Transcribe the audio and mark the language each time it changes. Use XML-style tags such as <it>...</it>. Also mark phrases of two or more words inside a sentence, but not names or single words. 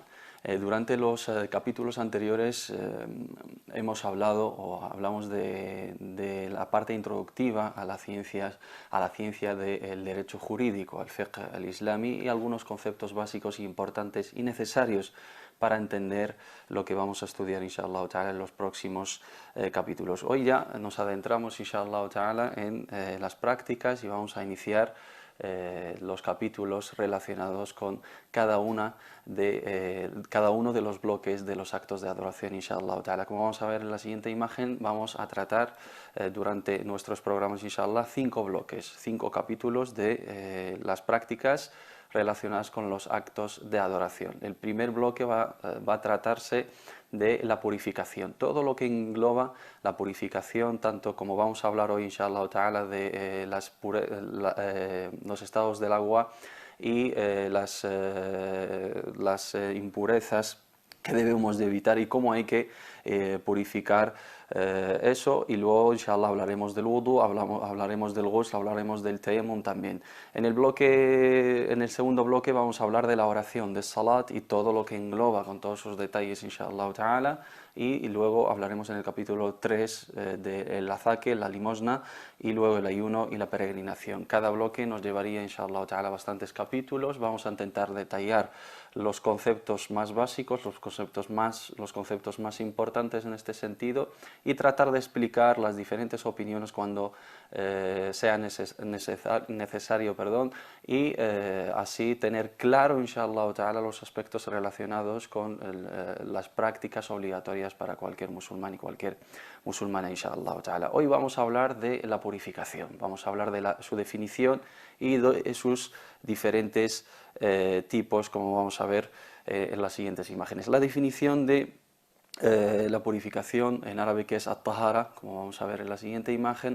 <es>Durante los capítulos anteriores hemos hablamos de la parte introductiva a la ciencia del derecho jurídico,</es> <ar>الفقه الإسلامي,</ar> <es>y algunos conceptos básicos e importantes y necesarios para entender lo que vamos a estudiar,</es> <ar>إن شاء الله تعالى,</ar> <es>en los próximos capítulos. Hoy ya nos adentramos,</es> <ar>إن شاء الله تعالى,</ar> <es>en las prácticas y vamos a iniciar los capítulos relacionados con cada uno de los bloques de los actos de adoración,</es> <ar>إن شاء الله تعالى.</ar> <es>Como vamos a ver en la siguiente imagen, vamos a tratar durante nuestros programas, inshallah, 5 bloques, 5 capítulos de las prácticas relacionadas con los actos de adoración. El primer bloque va a tratarse de la purificación, todo lo que engloba la purificación, tanto como vamos a hablar hoy,</es> <ar>إن شاء الله تعالى,</ar> <es>de los estados del agua y las impurezas que debemos de evitar y cómo hay que purificar eso, y luego inshallah hablaremos del wudu, hablaremos del ghusl, hablaremos del tayammum también. En el segundo bloque vamos a hablar de la oración, de salat y todo lo que engloba con todos sus detalles,</es> <ar>إن شاء الله تعالى,</ar> <es>y luego hablaremos en el capítulo 3 del azaque, la limosna, y luego el ayuno y la peregrinación. Cada bloque nos llevaría,</es> <ar>إن شاء الله تعالى,</ar> <es>bastantes capítulos. Vamos a intentar detallar los conceptos más básicos, los conceptos más importantes en este sentido, y tratar de explicar las diferentes opiniones cuando sea necesario, y así tener claro,</es> <ar>إن شاء الله تعالى,</ar> <es>los aspectos relacionados con las prácticas obligatorias para cualquier musulmán y cualquier musulmana,</es> <ar>إن شاء الله تعالى.</ar> <es>Hoy vamos a hablar de la purificación, vamos a hablar de su definición y de sus diferentes tipos, como vamos a ver en las siguientes imágenes. La definición de la purificación en árabe, que es at-tahara, como vamos a ver en la siguiente imagen.</es>